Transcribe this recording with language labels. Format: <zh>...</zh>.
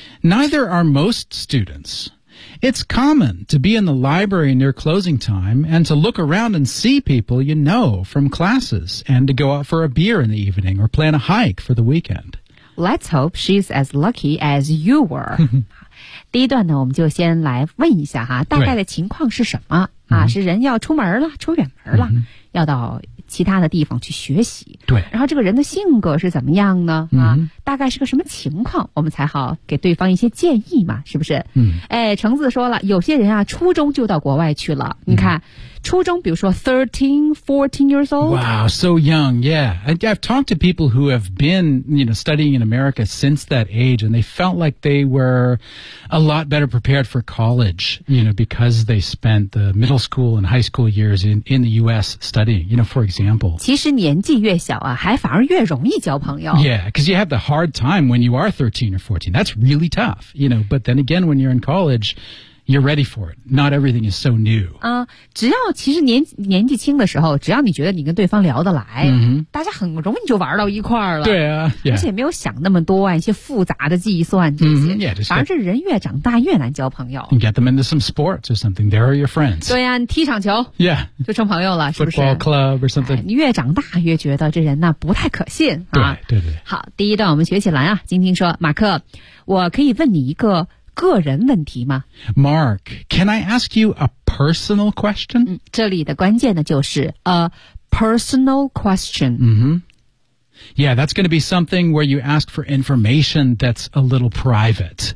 <en>Neither are most students. It's common to be in the library near closing time and to look around and see people you know from classes and to go out for a beer in the evening or plan a hike for the weekend. Let's hope she's as lucky as you were.</en> <zh>第一段呢，我们就先来问一下哈，大概的情况是什么、</zh> <en>right.</en> <zh>啊？是人要出门了，出远门了，</zh> <en>mm-hmm.</en> <zh>要到其他的地方去学习。对，然后这个人的性格是怎么样呢？啊， mm-hmm. 大概是个什么情况，我们才好给对方一些建议嘛，是不是？嗯、mm-hmm. ，哎，橙子说了，有些人啊，初中就到国外去了。 Mm-hmm. 你看，初中，比如说 13, 14</zh> <en>years old。 Wow, so young. Yeah, I've talked to people who have been, you know, studying in America since that age, and they felt like they were a lot better prepared for college, you know, because they spent the middle school and high school years in the U.S. studying, you know, for example.</en> <zh>其实年纪越小啊，还反而越容易交朋友。</zh> <en>Yeah, because you have the hard time when you are 13 or 14. That's really tough, you know, but then again, when you're in college,You're ready for it. Not everything is so new.</en> <zh>只要其实年纪轻的时候，只要你觉得你跟对方聊得来，大家很容易就玩到一块儿了。对啊，而且没有想那么多啊，一些复杂的计算这些。反而是人越长大越难交朋友。</zh> <en>You get them into some sports or something. They are your friends.</en> <zh>对啊，你踢场球。</zh> <en>Yeah.</en> <zh>就成朋友了，是不是</zh> <en>？Football club or something.</en> <zh>你越长大越觉得这人呢不太可信。对对对。好，第一段我们学起来啊。晶晶说，马克，我可以问你一个个人问题吗</zh> <en>？Mark, can I ask you a personal question?、</en> <zh>这里的关键呢就是</zh> <en>a personal question. Yeah, that's going to be something where you ask for information that's a little private.</en>